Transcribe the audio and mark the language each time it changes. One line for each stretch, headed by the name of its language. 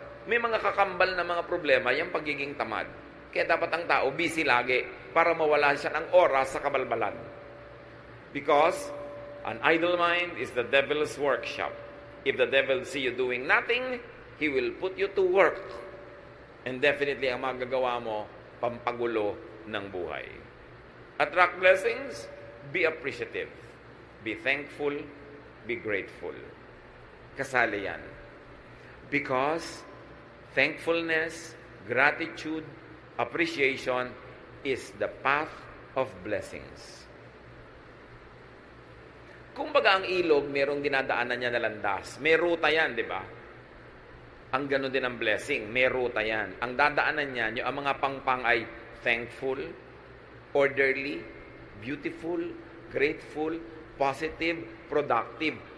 Filipino: May mga kakambal na mga problema, yung pagiging tamad. Kaya dapat ang tao busy lagi para mawala siya ng oras sa kabalbalan.
English: Because an idle mind is the devil's workshop. If the devil see you doing nothing, he will put you to work. And definitely,
Filipino: ang magagawa mo, pampagulo ng buhay.
English: Attract blessings, be appreciative. Be thankful, be grateful.
Filipino: Kasali yan.
English: Because thankfulness, gratitude, appreciation is the path of blessings.
Filipino: Kung baga ang ilog, merong dinadaanan niya na landas. May ruta yan, di ba? Ang gano'n din ang blessing. May ruta yan. Ang dadaanan niya, yung ang mga pangpang ay
English: thankful, orderly, beautiful, grateful, positive, productive.